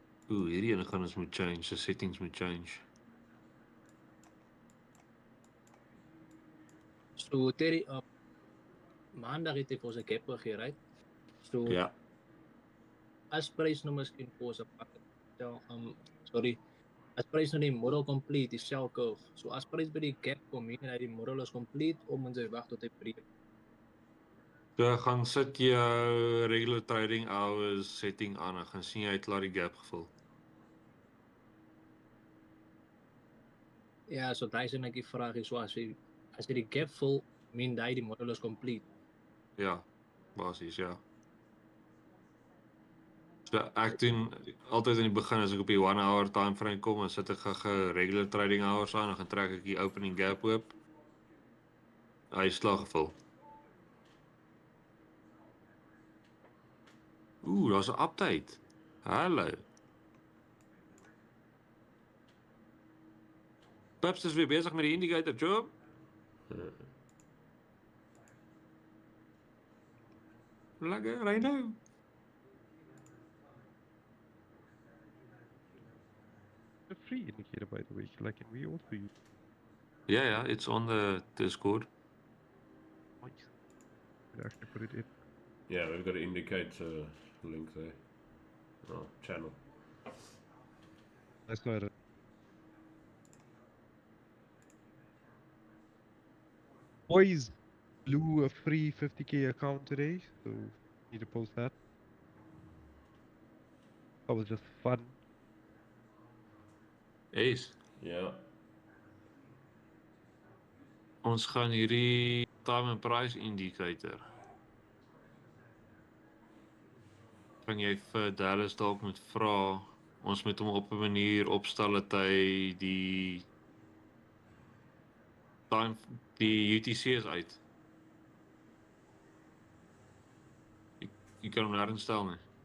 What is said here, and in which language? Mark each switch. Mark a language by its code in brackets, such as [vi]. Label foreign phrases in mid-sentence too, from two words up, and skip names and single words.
[af] Ooh, hierdie ene gaan ons moet change, [en] the settings [af] moet change. So Terry, maandag het hy vir ons 'n gap gegee, right? So Ja. as prys nou miskien vir ons 'n pak sorry. As prys nou die model complete, die cell curve. So as prys by die gap kom en hy die model is complete, om ons wag tot hy breek. So gaan sit jou [en] regular trading hours [af] setting aan en gaan sien jy het klaar die gap gevul. Ja, so daai is net die vraag is so as jy die gap vul, mean daai die model is complete. Ja, basies, ja. So ek doen altyd in die begin as ek op die 1 [en] hour time frame [af] kom, dan sit ek gou [en] regular trading hours [af] aan en gaan trek ek die [en] opening gap [af] oop. Hy is klaar gevul. Ooh, daar's 'n update. Hallo. Pips is weer besig met die indicator job. Lekker, ry nou. [en] A free indicator, by the way. Like, can we also use? Yeah, it's on the Discord. Nice. Could actually put it in. Yeah, we've got to indicate link there. Oh, channel. That's not it. Boys blew a free 50k account today, so need to post that. That was just fun. Ace. [af] Ja. Ons gaan hierdie [en] time and price indicator. [af] Kan jy vir Dallas dalk moet vra, ons moet hom op 'n manier opstel dat hy die UTC is uit. Jy kan hom daar instel nie.